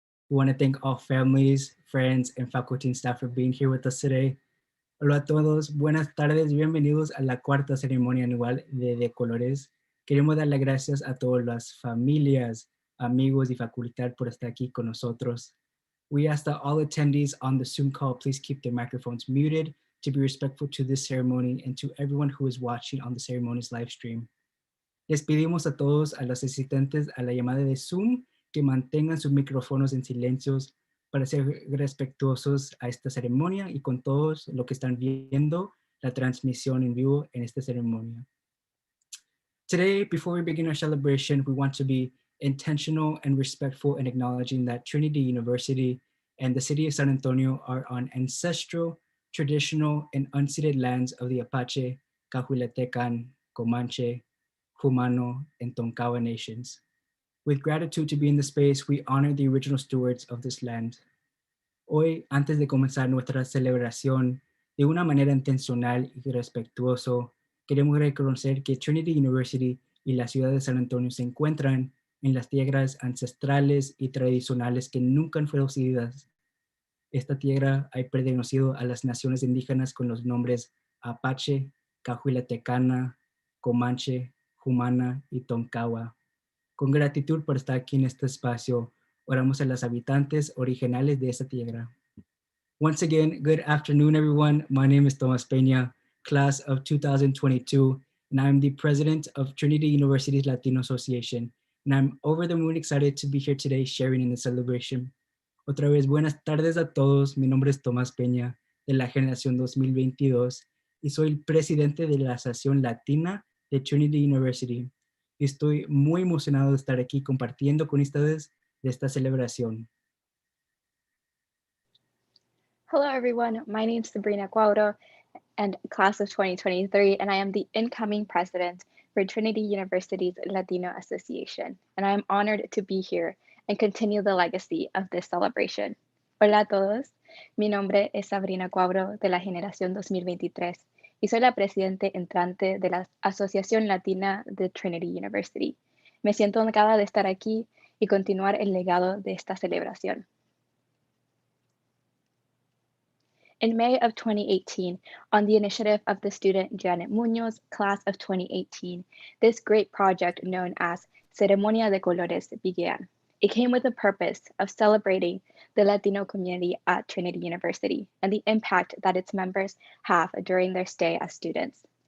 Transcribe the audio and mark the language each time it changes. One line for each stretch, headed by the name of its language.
English: We want to thank all families, friends, and faculty and staff for being here with us today.
Spanish: Hola a todos, buenas tardes, bienvenidos a la cuarta ceremonia anual de Colores. Queremos dar las gracias a todas las familias, amigos y facultad por estar aquí con nosotros.
English: We ask that all attendees on the Zoom call please keep their microphones muted to be respectful to this ceremony and to everyone who is watching on the ceremony's live stream.
Spanish: Les pedimos a todos, a los asistentes a la llamada de Zoom, que mantengan sus micrófonos en silencios para ser respetuosos a esta ceremonia y con todos los que están viendo la transmisión en vivo en esta ceremonia.
English: Today, before we begin our celebration, we want to be intentional and respectful in acknowledging that Trinity University and the city of San Antonio are on ancestral, traditional, and unceded lands of the Apache, Cahuilatecan, Comanche, Jumano, and Tonkawa nations. With gratitude to be in the space, we honor the original stewards of this land.
Spanish: Hoy, antes de comenzar nuestra celebración, de una manera intencional y respetuoso, queremos reconocer que Trinity University y la ciudad de San Antonio se encuentran en las tierras ancestrales y tradicionales que nunca han sido cedidas. Esta tierra ha pertenecido a las naciones indígenas con los nombres Apache, Cahuilatecana, Comanche, Jumana y Tonkawa. Con gratitud por estar aquí en este espacio, oramos a los habitantes originales de esta tierra.
English: Once again, good afternoon, everyone. My name is Tomas Peña, class of 2022, and I'm the president of Trinity University's Latino Association, and I'm over the moon excited to be here today sharing in the celebration.
Spanish: Otra vez, buenas tardes a todos. Mi nombre es Tomás Peña, de la generación 2022, y soy el presidente de la Asociación Latina de Trinity University. Estoy muy emocionado de estar aquí compartiendo con ustedes de esta celebración.
English: Hello, everyone. My name is Sabrina Cuauhto, and class of 2023, and I am the incoming president for Trinity University's Latino Association, and I am honored to be here and continue the legacy of this celebration.
Spanish: Hola a todos. Mi nombre es Sabrina Cuauhto de la Generación 2023 y soy la presidente entrante de la Asociación Latina de Trinity University. Me siento honrada de estar aquí y continuar el legado de esta celebración.
English: In May of 2018, on the initiative of the student Janet Munoz, class of 2018, this great project known as Ceremonia de Colores began. It came with the purpose of celebrating the Latino community at Trinity University and the impact that its members have during their stay as students.